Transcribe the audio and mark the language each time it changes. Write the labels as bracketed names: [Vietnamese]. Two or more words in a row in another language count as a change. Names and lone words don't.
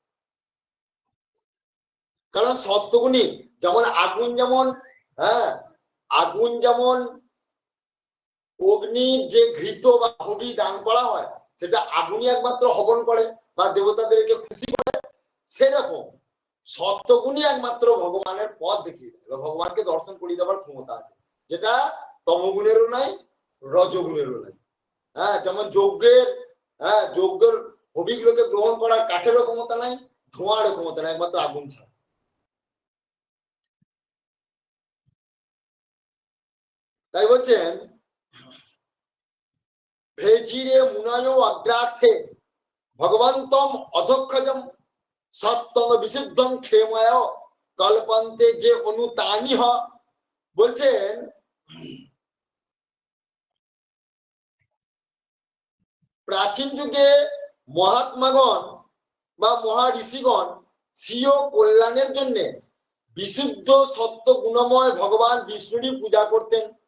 [Bangla] কারণ সত্যগুণী যেমন আগুন, যেমন আগুন যেমন অগ্নির যে ঘৃত বা হবি দান করা হয়, সেটা আগুনই একমাত্র হবন করে বা দেবতাদেরকে খুশি করে, সেরকম সত্যগুণই একমাত্র ভগবানের পথ দেখিয়ে দেয়, ভগবানকে দর্শন করিয়ে দেওয়ার ক্ষমতা আছে, যেটা তমগুণেরও নাই, রজগুণেরও নাই। যেমন যজ্ঞের হবিগুলোকে গ্রহণ করার কাঠেরও ক্ষমতা নাই, ধোঁয়ারও ক্ষমতা নাই, একমাত্র আগুন ছাড়া। তাই বলছেন [Sanskrit] ভেজিরে মুনায় অগ্রার্থে ভগবন্তম অধক্ষজম সত্যম বিশুদ্ধম ক্ষেময় কল্পন্তে যে অনুতানি হ। [Bangla] বলছেন প্রাচীন যুগে মহাত্মাগণ বা মহাঋষিগণ স্বীয় কল্যাণের জন্য বিশুদ্ধ সত্য গুণময় ভগবান বিষ্ণুরই পূজা করতেন।